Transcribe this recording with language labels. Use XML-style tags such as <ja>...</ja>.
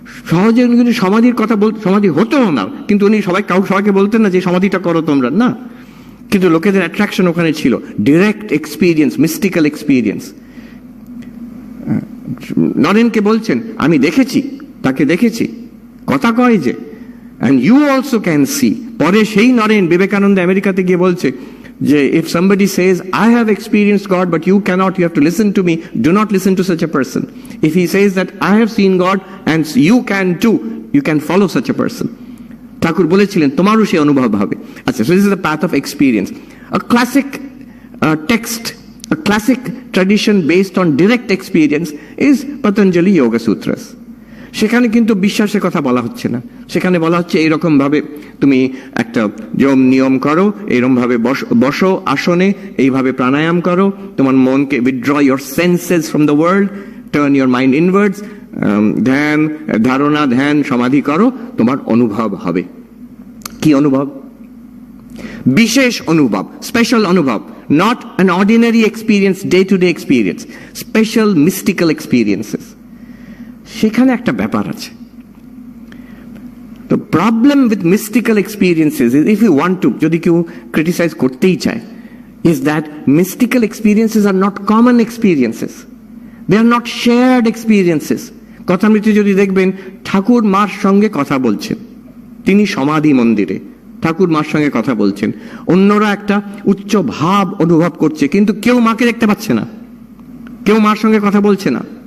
<bn>সহজে উনি কিন্তু সমাধির কথা সমাধি হতো না, কিন্তু উনি সবাইকে বলতেন না যে সমাধিটা করো তোমরা, না। কিন্তু লোকেদের অ্যাট্রাকশন ওখানে ছিল, ডিরেক্ট এক্সপিরিয়েন্স, মিস্টিক্যাল এক্সপিরিয়েন্স। নরেনকে বলছেন, আমি দেখেছি, তাকে দেখেছি, কথা কয় যে,</bn> <en>and you also can see.</en> <bn>পরে সেই নরেন বিবেকানন্দ আমেরিকাতে গিয়ে বলছে যে</bn> <en>if somebody says I have experienced God but you cannot, you have to listen to me, do not listen to such a person. If he says that I have seen God and you can too, you can follow such a person.</en> <bn>ঠাকুর বলেছিলেন তোমারও সেই অনুভব হবে।</bn> <en>আচ্ছা, so this is the path of experience. A classic text, a classic tradition based on direct experience is Patanjali Yoga Sutras.</en> <bn>সেখানে কিন্তু বিশ্বাসের কথা বলা হচ্ছে না, সেখানে বলা হচ্ছে এইরকম ভাবে তুমি একটা নিয়ম করো, এইরকম ভাবে বসো আসনে, এইভাবে প্রাণায়াম করো, তোমার মনকে</bn> <en>withdraw your senses from the world, turn your mind inwards,</en> <bn>ধ্যান ধারণা ধ্যান সমাধি করো, তোমার অনুভব হবে। কি অনুভব? বিশেষ অনুভব,</bn> <en>Special অনুভব, not an ordinary experience, day to day experience, special mystical experiences.</en> <bn>সেখানে একটা ব্যাপার আছে।</bn> <en>The problem with mystical experiences is, if you want to,</en> <bn>যদি কেউ criticize করতেই চায়,</bn> <en>is that mystical experiences are not common experiences. They are not shared experiences.</en> <bn>কথামৃতে যদি দেখবেন ঠাকুর মার সঙ্গে কথা বলছেন, তিনি সমাধি মন্দিরে ঠাকুর মার সঙ্গে কথা বলছেন, অন্যরা একটা উচ্চ ভাব অনুভব করছে, কিন্তু কেউ মাকে দেখতে পাচ্ছে না, কেউ মার সঙ্গে কথা বলছে না।</bn>